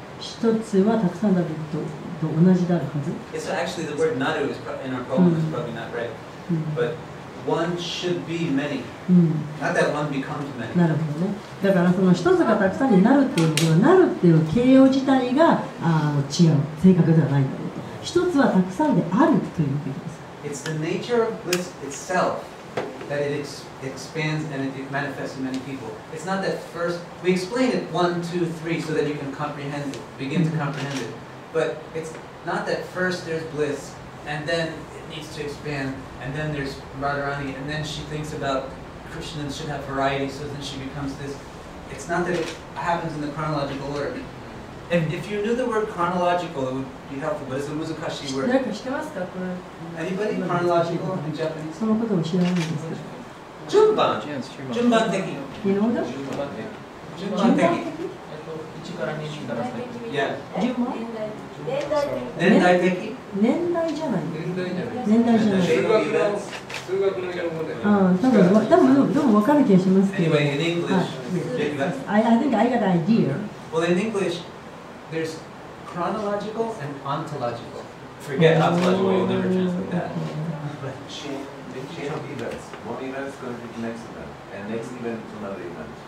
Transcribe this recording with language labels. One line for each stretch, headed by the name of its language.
Japanese: 一つはたくさんだと同じであるはず。
English: It's actually the word naru is in our poem is probably not right. But one should be many. Not that one becomes many.
Japanese: なるほどね。だからその一つがたくさんになるっていうことはなるっていう形容自体が違う、正確ではないんだろうと。一つはたくさんであるというべきです。
English: It's the nature of bliss itself that it expands and it manifests in many people. It's not that first, we explain it 1, 2, 3 so that you can comprehend it, begin to comprehend it. But it's not that first there's bliss and then it needs to expand and then there's Radharani and then she thinks about Krishna should have variety so then she becomes this. It's not that it happens in the chronological order. If you knew the word chronological, it would be helpful, but it's a
Japanese: muzakashi
English: word.
Japanese: なんか知ってますかこれ。
English: Anybody? Chronological in Japanese?
Japanese: そのことも知らないんですけど。順番的。
English: You know that?
Japanese: 順番的。 1から2から3。
English: Yeah.
Japanese: 順番？年代的？年代じゃない。年代じゃない。数学の用語で。でも分かる気がしますけど。
English: Anyway, in English, I think I got an idea. Well, in English, there's chronological and ontological. Forget ontological, you'll never translate that. Chain of events. One event is going to be the next event, and next event to another event.